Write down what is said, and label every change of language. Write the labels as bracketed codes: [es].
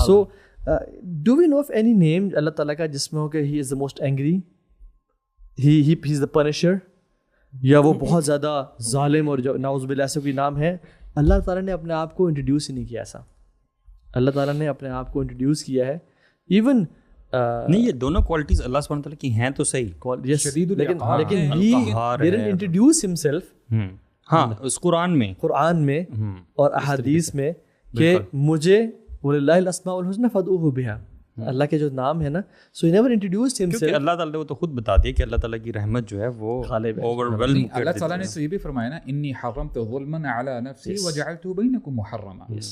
[en] So do we know of any name [ur] اللہ تعالیٰ کا جس میں ہو کہ [en] he is the most angry, he is the punisher, [ur] یا وہ بہت زیادہ ظالم, اور جو نعوذ باللہ سے کوئی نام ہے؟ اللہ تعالیٰ نے اپنے آپ کو انٹروڈیوس ہی نہیں کیا ایسا. اللہ تعالیٰ نے اپنے آپ کو انٹروڈیوس کیا ہے. [en] even [ur] نہیں, یہ دونوں کوالٹیز اللہ سبحانہ وتعالیٰ کی ہیں تو صحیح, [en] لیکن he didn't introduce himself. [ur] ہاں, اس قرآن میں اور احادیث میں کہ مجھے [ar] وَلِلَّهِ الْأَسْمَاءُ الْحُسْنَى فَادْعُوهُ بِهَا, [ur] اللہ کے جو نام ہے نا, [en] so he never introduced himself. [ur] کیونکہ اللہ تعالیٰ نے وہ تو خود بتا دیا کہ اللہ تعالیٰ کی رحمت جو ہے وہ اوورwhelm. اللہ تعالیٰ نے تو یہ بھی فرمایا نا, [ar] انی حرمت ظلما علی نفسی وجعلته بینکم محرما.